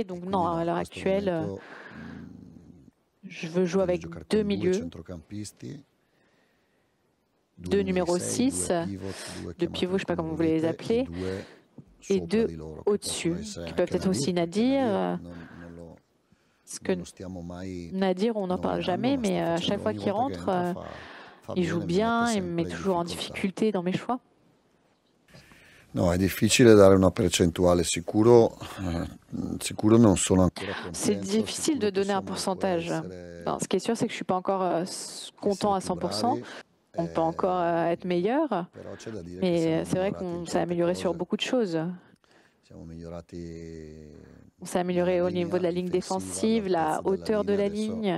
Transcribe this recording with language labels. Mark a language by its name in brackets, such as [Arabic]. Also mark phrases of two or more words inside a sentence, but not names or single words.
[French] Donc non, à l'heure actuelle, je veux jouer avec deux milieux, deux numéros 6, deux pivots, je ne sais pas comment vous voulez les appeler, et deux au-dessus, qui peuvent être aussi Nadir. Parce que Nadir, on n'en parle jamais, mais à chaque fois qu'il rentre, il joue bien, il me met toujours en difficulté dans mes choix. [Italian] No, è difficile dare una percentuale, sicuro non sono ancora contento. [French] C'est difficile de donner un pourcentage. Non, ce qui est sûr, c'est que je ne suis pas encore content à 100%. On peut encore être meilleur, mais c'est vrai qu'on s'est amélioré sur beaucoup de choses. On s'est amélioré au niveau de la ligne défensive, la hauteur de la ligne.